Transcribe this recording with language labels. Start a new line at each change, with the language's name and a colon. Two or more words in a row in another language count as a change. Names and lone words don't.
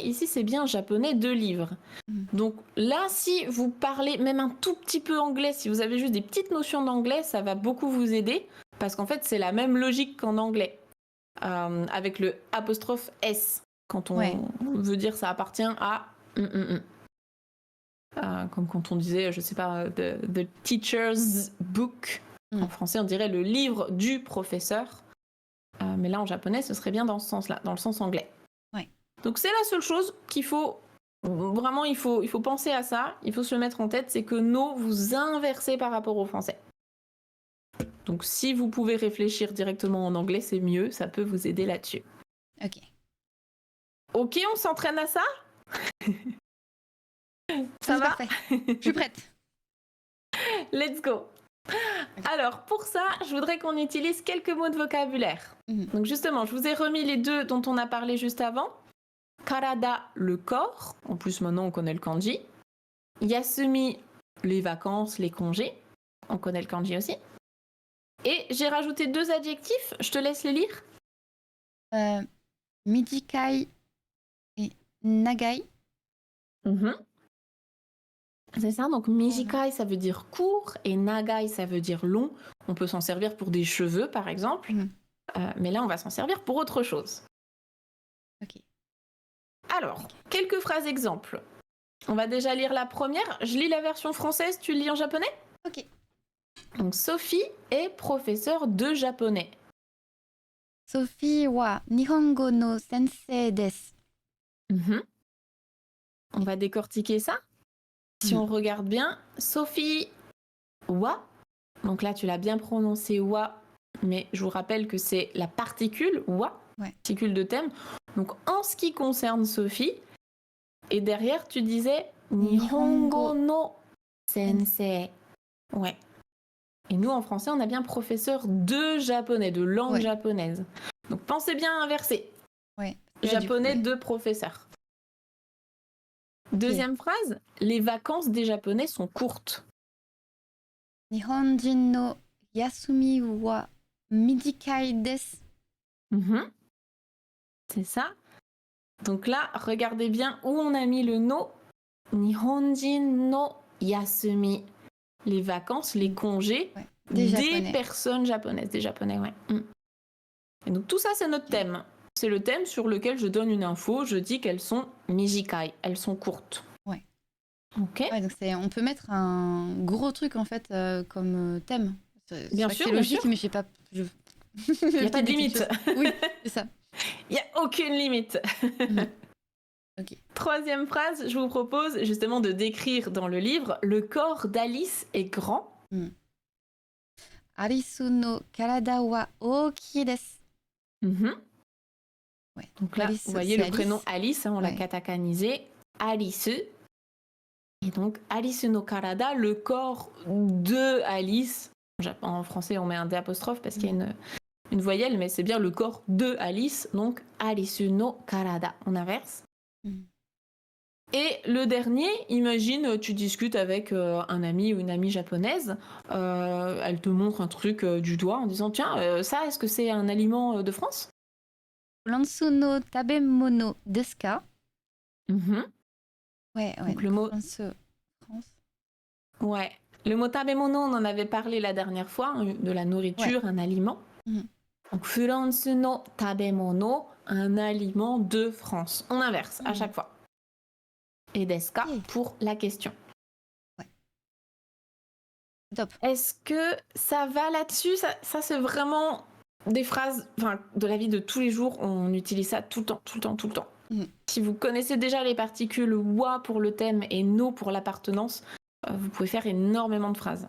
French: Ici, c'est bien japonais de livre. Donc là, si vous parlez même un tout petit peu anglais, si vous avez juste des petites notions d'anglais, ça va beaucoup vous aider. Parce qu'en fait, c'est la même logique qu'en anglais. Avec le apostrophe S. Quand on veut dire ça appartient à... comme quand on disait, je sais pas,
English: the teacher's book.
French: En français, on dirait le livre du professeur. Mais là, en japonais, ce serait bien dans ce sens-là, dans le sens anglais. Ouais. Donc c'est la seule chose qu'il faut... Vraiment, il faut penser à ça. Il faut se le mettre en tête, c'est que no, vous inversez par rapport au français. Donc si vous pouvez réfléchir directement en anglais, c'est mieux. Ça peut vous aider là-dessus. Ok. Ok, on s'entraîne à ça? Ça va? Parfait. Je suis prête.
English: Let's go.
French: Alors, pour ça, je voudrais qu'on utilise quelques mots de vocabulaire. Donc justement, je vous ai remis les deux dont on a parlé juste avant. Karada, le corps. En plus, maintenant, on connaît le kanji. Yasumi, les vacances, les congés. On connaît le kanji aussi. Et j'ai rajouté deux adjectifs. Je te laisse les lire.
Japanese: 短い et 長い.
French: C'est ça, donc mijikai, ça veut dire court, et nagai, ça veut dire long. On peut s'en servir pour des cheveux, par exemple. Mais là, on va s'en servir pour autre chose. Ok. Alors, quelques phrases exemples. On va déjà lire la première. Je lis la version française, tu lis en japonais ? Ok. Donc, Sophie est professeure de japonais.
Japanese: Sophieは日本語の先生です.
French: On va décortiquer ça. Si on regarde bien,
Japanese: Sophie wa,
French: donc là tu l'as bien prononcé wa, mais je vous rappelle que c'est la particule wa, particule de thème. Donc en ce qui concerne Sophie, et derrière tu disais
Japanese: 日本語の先生.
French: Ouais. Et nous en français on a bien professeur de japonais, de langue japonaise. Donc pensez bien à inverser. Japonais de professeur. Deuxième phrase, les vacances des Japonais sont courtes.
Japanese: 日本人の休みは短いです.
French: C'est ça. Donc là, regardez bien où on a mis le no.
Japanese: 日本人の休み.
French: Les vacances, les congés des personnes japonaises, des Japonais, Et donc tout ça, c'est notre thème. C'est le thème sur lequel je donne une info. Je dis qu'elles sont mijikai, elles sont courtes. Ok. Donc on peut mettre un gros truc en fait comme thème. Bien sûr, c'est logique, mais je sais pas. Il n'y a pas de limite. Oui, c'est ça. Il n'y a aucune limite. Troisième phrase, je vous propose justement de décrire dans le livre le corps d'Alice est grand.
Japanese: Aliceの体は大きいです.
French: Donc là, vous voyez le prénom Alice, on l'a katakanisé. Alice. Et donc,
Japanese: Alice no karada,
French: le corps de Alice. En français, on met un D apostrophe parce qu'il y a une voyelle, mais c'est bien le corps de Alice. Donc,
Japanese: Alice no karada.
French: On inverse. Et le dernier, imagine, tu discutes avec un ami ou une amie japonaise. Elle te montre un truc du doigt en disant « Tiens, ça, est-ce que c'est un aliment de France ?»
Japanese: フランスの食べ物ですか?
French: Donc le mot France. Le mot tabemono, on en avait parlé la dernière fois, de la nourriture, un aliment.
Japanese: Donc フランスの食べ物,
French: un aliment de France. On inverse à chaque fois. Et
Japanese: ですか
French: pour la question. Top. Est-ce que ça va là-dessus ? Ça c'est vraiment des phrases de la vie de tous les jours. On utilise ça tout le temps. Si vous connaissez déjà les particules wa pour le thème et no pour l'appartenance, vous pouvez faire énormément de phrases.